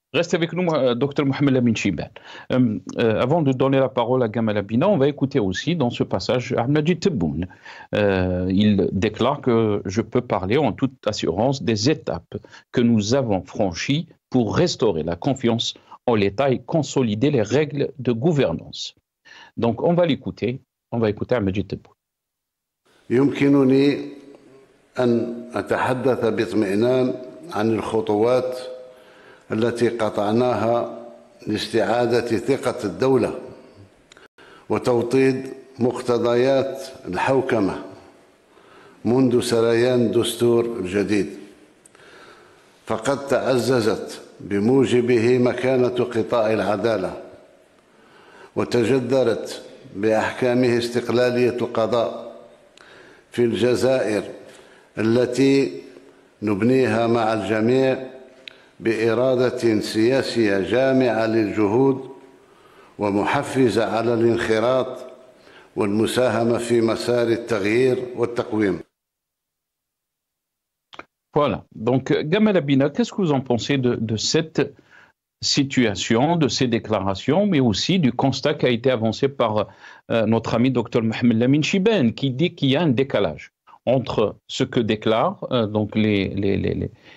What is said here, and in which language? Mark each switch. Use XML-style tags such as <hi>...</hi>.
<fr>Restez avec nous, Dr Mohamed Lamine Chibane. Avant de donner la parole à Gamal Abina, on va écouter aussi dans ce passage Majid Tebboune. Il déclare que je peux parler en toute assurance des étapes que nous avons franchies pour restaurer la confiance en l'État et consolider les règles de gouvernance. Donc on va l'écouter. On va écouter Majid Tebboune.</fr> <ar>يمكنني أن أتحدث باطمئنان عن الخطوات التي قطعناها لاستعادة ثقة الدولة وتوطيد مقتضيات الحوكمة منذ سريان الدستور الجديد، فقد تعززت بموجبه مكانة قطاع العدالة وتجدرت بأحكامه استقلالية القضاء في الجزائر التي نبنيها مع الجميع بإرادة سياسية جامعة للجهود ومحفزة على الانخراط والمساهمة في مسار التغيير والتقويم.</ar> <fr>Voilà. Donc, Gamal Abina, qu'est-ce que vous en pensez de cette situation, de ces déclarations, mais aussi du constat qui a été avancé par notre ami Dr Mohamed Lamine Chibane, qui dit qu'il y a un décalage entre ce que déclarent donc les</fr>